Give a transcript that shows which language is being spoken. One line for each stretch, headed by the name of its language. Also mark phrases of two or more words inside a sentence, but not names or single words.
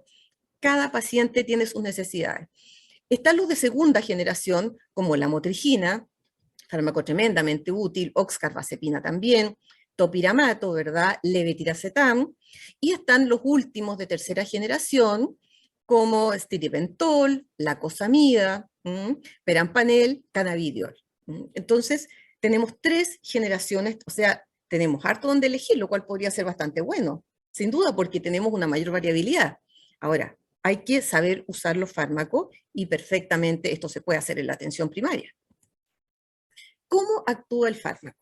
Spanish: Cada paciente tiene sus necesidades. Están los de segunda generación, como la motrigina, fármaco tremendamente útil, oxcarbazepina también, topiramato, ¿verdad? Levetiracetam, y están los últimos de tercera generación, como stiripentol, lacosamida, perampanel, cannabidiol. Entonces, tenemos 3 generaciones, o sea, tenemos harto donde elegir, lo cual podría ser bastante bueno, sin duda, porque tenemos una mayor variabilidad. Ahora, hay que saber usar los fármacos y perfectamente esto se puede hacer en la atención primaria. ¿Cómo actúa el fármaco?